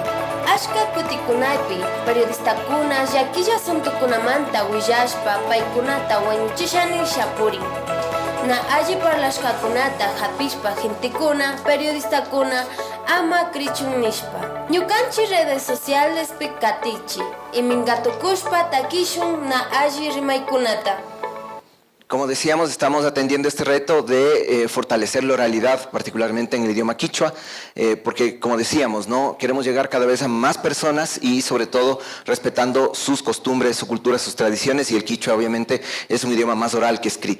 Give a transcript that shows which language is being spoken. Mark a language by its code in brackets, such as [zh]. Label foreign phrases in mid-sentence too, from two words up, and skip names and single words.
[qu] Ashka kutikunaypi, periodistakuna, llakilla suntukunamanta willashpa, paykunata wañuchishani shapurin. Na alli parlashkakunata hapishpa gentikuna, periodistakuna, ama krichun nishpa. Ñukanchi [es] redes sociales [qu] pi katichi, imingatukushpa takishun na alli rimaykunata. [es] Como decíamos, estamos atendiendo este reto de fortalecer la oralidad, particularmente en el idioma quichua, porque, como decíamos, ¿no? Queremos llegar cada vez a más personas y, sobre todo, respetando sus costumbres, su cultura, sus tradiciones, y el quichua, obviamente, es un idioma más oral que escrito.